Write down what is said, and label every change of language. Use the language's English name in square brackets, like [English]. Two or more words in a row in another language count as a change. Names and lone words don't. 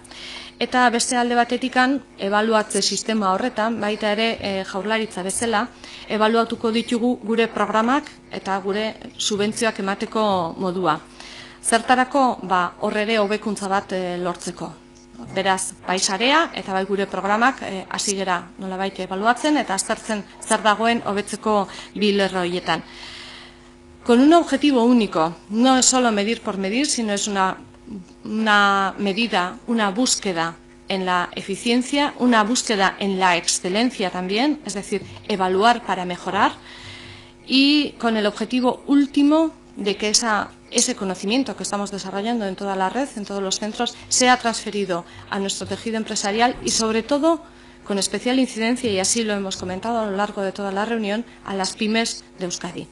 [Basque] Eta beste alde batetikan, ebaluatze sistema horretan, baita ere Jaurlaritza bezala, ebaluatuko ditugu gure programak eta gure subentzioak emateko modua. Zertarako, hor ere hobekuntza bat lortzeko. Beraz, bai sarea eta bai gure programak hasi gera nolabait ebaluatzen eta aztertzen zer dagoen hobetzeko bi lerro horietan. [Spanish] Con un objetivo único, no es solo medir por medir, sino es una medida, una búsqueda en la eficiencia, una búsqueda en la excelencia también, es decir, evaluar para mejorar, y con el objetivo último de que ese conocimiento que estamos desarrollando en toda la red, en todos los centros, sea transferido a nuestro tejido empresarial y, sobre todo, con especial incidencia, y así lo hemos comentado a lo largo de toda la reunión, a las pymes de Euskadi.